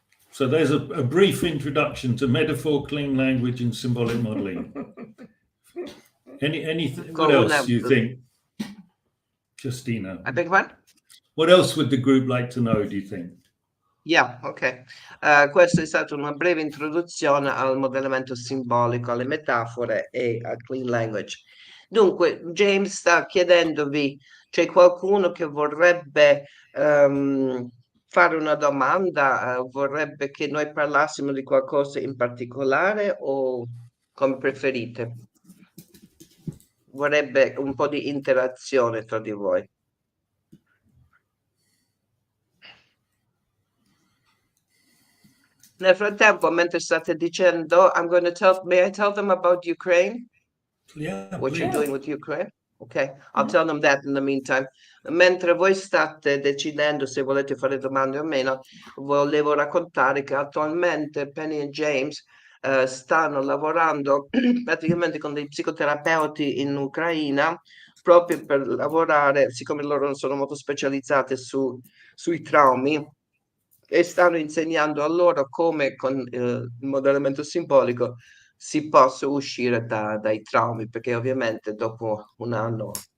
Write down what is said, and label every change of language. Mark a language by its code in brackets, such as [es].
[en] So there's a brief introduction to metaphor, clean language, and symbolic modeling. What else do you think, Justina? I beg pardon? What else would the group like to know, do you think? Yeah, ok. [it] Questa è stata una breve introduzione al modellamento simbolico, alle metafore e al clean language. Dunque, James sta chiedendovi, c'è qualcuno che vorrebbe fare una domanda, vorrebbe che noi parlassimo di qualcosa in particolare o come preferite? Vorrebbe un po' di interazione tra di voi. Nel frattempo, mentre state dicendo, [en] may I tell them about Ukraine? Yeah, What you're please. doing with Ukraine? Okay, I'll tell them that in the meantime. [it] Mentre voi state decidendo se volete fare domande o meno, volevo raccontare che attualmente Penny e James stanno lavorando praticamente con dei psicoterapeuti in Ucraina proprio per lavorare, siccome loro non sono molto specializzate sui traumi, e stanno insegnando a loro come con il modellamento simbolico si possa uscire dai traumi, perché ovviamente dopo un anno